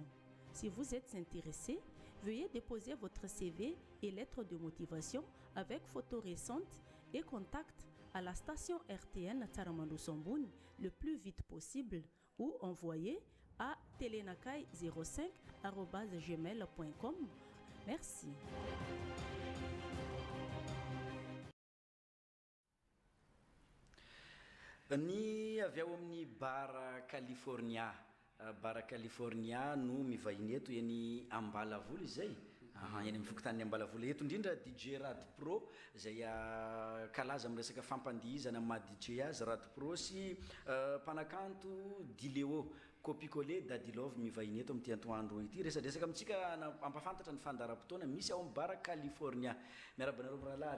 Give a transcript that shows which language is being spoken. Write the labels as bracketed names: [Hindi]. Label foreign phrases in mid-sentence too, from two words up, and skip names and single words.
[French] Si vous êtes intéressé, veuillez déposer votre CV et lettre de motivation avec photo récente et contact à la station RTN Tsaramandroso le plus vite possible ou envoyez à telenakai05@gmail.com. Merci. [Malagasy] Ny avy ao amin'ny bar California bara California no mivahiny eto eny Ambalavoly zay eny amin'ny fokontany Ambalavoly eto indrindra DJ Rad Pro zay kalaza amin'ny resaka fampandihizana amin'ny maha DJ azy Rad Pro sy mpanakanto Dileo Copy-Collé Dadilove mivahiny eto amin'ity atoandro ity resadresaka amitsika ampafantatra ny fandaharam-potoana misy ao amin'ny bara California miarabanareo miralary